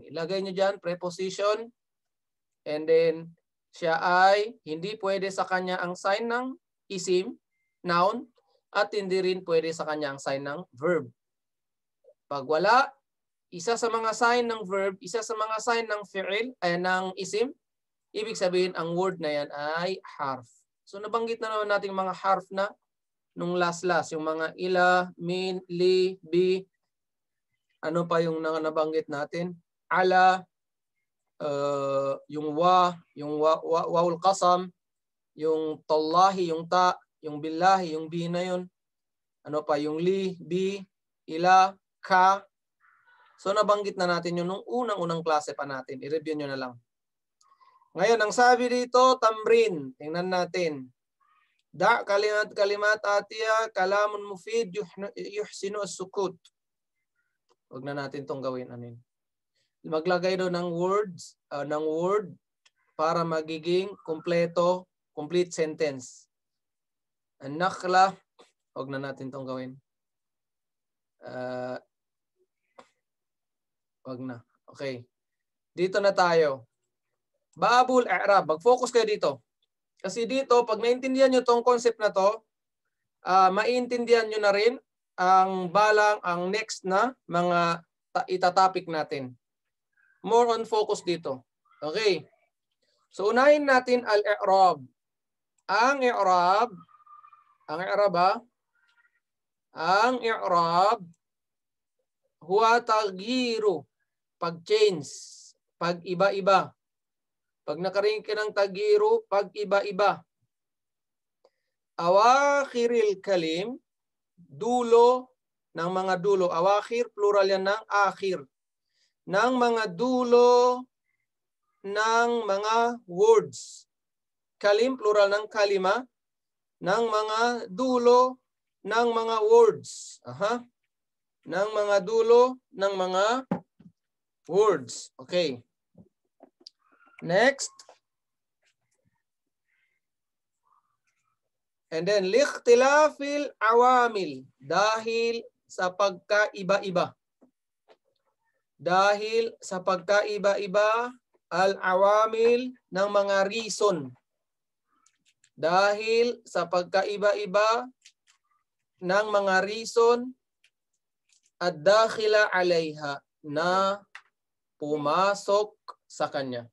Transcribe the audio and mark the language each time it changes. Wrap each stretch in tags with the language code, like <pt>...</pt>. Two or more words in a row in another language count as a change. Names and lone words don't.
<tl>Ilagay nyo dyan, preposition.</tl> <en>And then,</en> <tl>siya ay hindi pwede sa kanya ang sign ng isim, noun, at hindi rin pwede sa kanya ang sign ng verb. Pag wala, isa sa mga sign ng verb, isa sa mga sign ng fi'il, ng isim, ibig sabihin ang word na yan ay harf. So nabanggit na naman natin mga harf na nung last, yung mga</tl> <ar>إلى، من، ل، ب,</ar> <tl>ano pa yung nabanggit natin? Ala, yung</tl> <ar>واو القسم,</ar> <tl>yung tallahi, yung ta, yung billahi, yung bi na yun. Ano pa? Yung</tl> <ar>ل، ب، إلى، ك.</ar> <tl>So nabanggit na natin yun nung unang-unang klase pa natin. I-review nyo na lang. Ngayon, ang sabi dito, tamrin. Tingnan natin.</tl> <ar>ضع كلمات آتية، كلام مفيد، يحسن السكوت.</ar> <tl>Huwag na natin itong gawin. Maglagay doon ng words, ng word para magiging complete sentence. An-nakhla, huwag na natin itong gawin. Wag na. Okay. Dito na tayo.</tl> <ar>باب الإعراب.</ar> <tl>Mag-focus kayo dito. Kasi dito, pag naintindihan nyo tong concept na to, maintindihan nyo na rin ang next na mga itatopic natin.</tl> <en>More on focus</en> <tl>dito. Okay. So, unahin natin al-i'rab.</tl> <ar>Ang إعراب، هو تغيير.</ar> <tl>Pag-change, pag-iba-iba. Pag nakaring ka ng tagiro, pag-iba-iba.</tl> <ar>أواخر الكلم,</ar> <tl>dulo ng mga dulo. Awakhir, plural yan ng akhir. Ng mga dulo ng mga words. Kalim, plural ng kalima. Ng mga dulo ng mga words. Ng mga dulo ng mga words. Okay.</tl> <en>Next. And then,</en> <ar>لاختلاف العوامل.</ar> <tl>Dahil sa pagkaiba-iba. Dahil sa pagkaiba-iba, al-awamil ng mga reason. Dahil sa pagkaiba-iba ng mga reason</tl> <ar>الداخلة عليها</ar> <tl>na pumasok sa kanya.</tl>